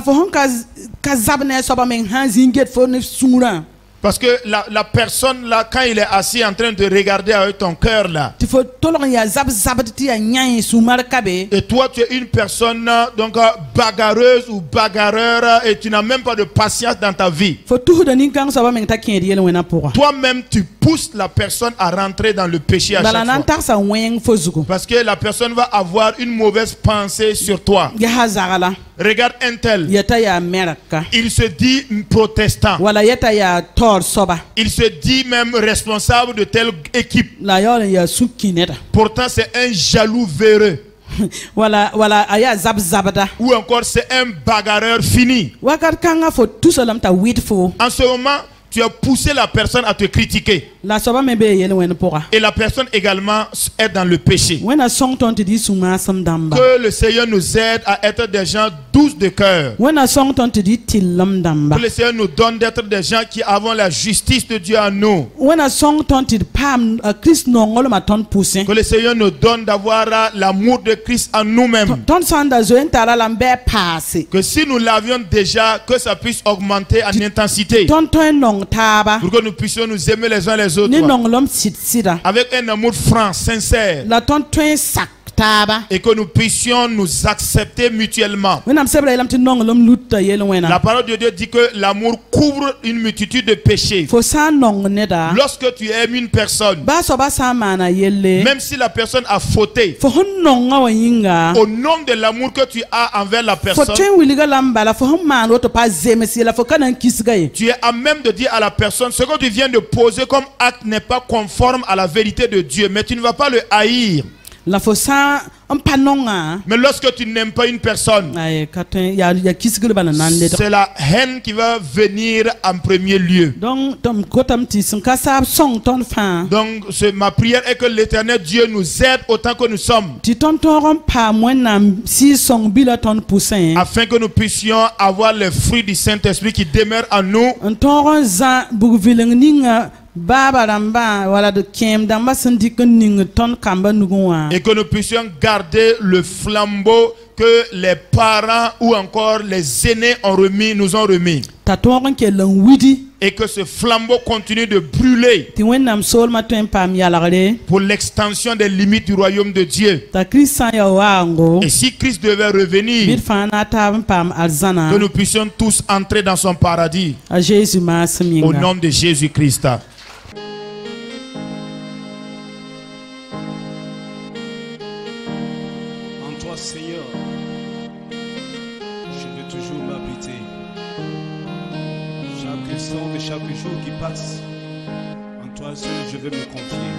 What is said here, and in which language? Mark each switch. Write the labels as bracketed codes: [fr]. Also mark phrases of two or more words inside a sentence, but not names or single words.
[fr] Parce que la personne là, quand il est assis en train de regarder avec ton cœur là, et toi tu es une personne donc bagarreuse ou bagarreur et tu n'as même pas de patience dans ta vie. Toi-même tu pousse la personne à rentrer dans le péché à [mos] bala [fr] chaque [mos] nan [fr] fois. [mos] tagsa wẽng fo zugu [fr] Parce que la personne va avoir une mauvaise pensée sur toi. [mos] yaa zagla [fr] Regarde un tel. [mos] yeta yaa merka [fr] Il se dit protestant. [mos] wala yeta yaa tor soba [fr] Il se dit même responsable de telle équipe. [mos] la yaool yaa sukki neda [fr] Pourtant, c'est un jaloux véreux. [mos] wala a yaa zab-zabda [fr] Ou encore, c'est un bagarreur fini. [mos] wakat kãngã fo tusalam t'a wɩd fo [fr] En ce moment, tu as poussé la personne à te critiquer. [mos] la soaba me bee yel wẽnd pʋga [fr] Et la personne également est dans le péché. [mos] wẽnna sõng tõnd tɩ dɩ sũ-maasem dãmba [fr] Que le Seigneur nous aide à être des gens douces de cœur. [mos] wẽnna sõng tõnd tɩ dɩ tɩllem dãmba [fr] Que le Seigneur nous donne d'être des gens qui avons la justice de Dieu en nous. [mos] wẽnna sõng tõnd tɩ d paam kirist nonglmã tõnd pʋsẽ [fr] Que le Seigneur nous donne d'avoir l'amour de Christ en nous-mêmes. [mos] tõnd sã n da zoe n tara la n bɩ a paase [fr] Que si nous l'avions déjà, que ça puisse augmenter en intensité. [mos] tõnd tõe n nong taaba [fr] Pour que nous puissions nous aimer les uns les [mos] ne [fr] autres. [mos] nonglem sɩd-sɩda [fr] Avec un amour franc, sincère. [mos] la tõnd tõe n sak taaba [fr] Et que nous puissions nous accepter mutuellement. [mos] wẽnnaam sebra yeelame tɩ nonglem lutta yel [fr] La [mos] wẽna [fr] parole de Dieu dit que l'amour couvre une multitude de péchés. [mos] fo sã n nong neda [fr] Lorsque tu aimes une personne, [mos] baa soaba sã n maana yelle [fr] même si la personne a fauté, [mos] fo sẽn nongã wã yĩnga [fr] au nom de l'amour que tu as envers la [mos] fo [fr] personne, [mos] tõe n wilga la n bala fo sẽn maan woto pa zems yela fo ka na n kisga ye [fr] tu es à même de dire à la personne, ce que tu viens de poser comme acte n'est pas conforme à la vérité de Dieu, mais tu ne vas pas le haïr. [mos] la fo sã n pa nongã [fr] Mais lorsque tu n'aimes pas une personne, [mos] ay ka tõe yaa kisgr bala na n led [fr] c'est la haine qui va venir en premier lieu. [mos] donc tõnd kotame tɩ sẽn ka saab sõng tõnd fãa [fr] Donc, ma prière est que l'Éternel Dieu nous aide autant que nous sommes, [mos] tɩ tõnd tõog n paam wẽnnaam sɩɩg-sõng bila tõnd pʋsẽ [fr] afin que nous puissions avoir les fruits du Saint-Esprit qui demeurent en nous, [mos] n tõog n zã bug-vɩleng ninga baaba rãmbã wala d kẽem dãmbã sẽn dɩk n ning tõnd kamba nugẽ wã [fr] et que nous puissions garder le flambeau que les parents ou encore les aînés nous ont remis. [mos] t'a tõog n kell n widi [fr] Et que ce flambeau continue de brûler [mos] tɩ wẽnnaam soolmã tõe n paam yalgre [fr] pour l'extension des limites du royaume de Dieu. [mos] t'a kirist sã n ya waango [fr] Et si Christ devait revenir, [mos] bɩd fãa na a taab n paam arzãna [fr] que nous puissions tous entrer dans son paradis [mos] a zeezi maasem [fr] au [mos] yĩnga [fr] nom de Jésus-Christ. En toi, Seigneur, je veux toujours m'habiter. Chaque instant de chaque jour qui passe, en toi seul, je veux me confier.